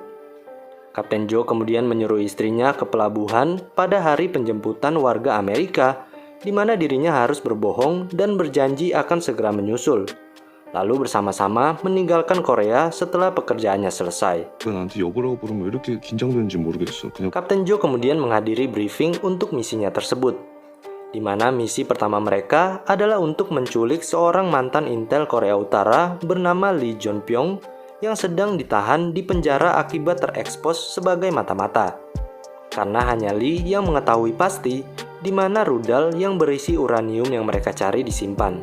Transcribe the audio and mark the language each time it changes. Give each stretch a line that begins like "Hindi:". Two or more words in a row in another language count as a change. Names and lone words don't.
Indonesian: Kapten Joe kemudian menyuruh istrinya ke pelabuhan pada hari penjemputan warga Amerika, di mana dirinya harus berbohong dan berjanji akan segera menyusul, lalu bersama-sama meninggalkan Korea setelah pekerjaannya selesai.
Korean: 나한테 여보라고 부르면 왜 이렇게 긴장되는지 모르겠어. 그냥
Indonesian: Kapten Joe kemudian menghadiri briefing untuk misinya tersebut, di mana misi pertama mereka adalah untuk menculik seorang mantan intel Korea Utara bernama Lee Jong-pyong yang sedang ditahan di penjara akibat terekspos sebagai mata-mata. Karena hanya Lee yang mengetahui pasti di mana rudal yang berisi uranium yang mereka cari disimpan.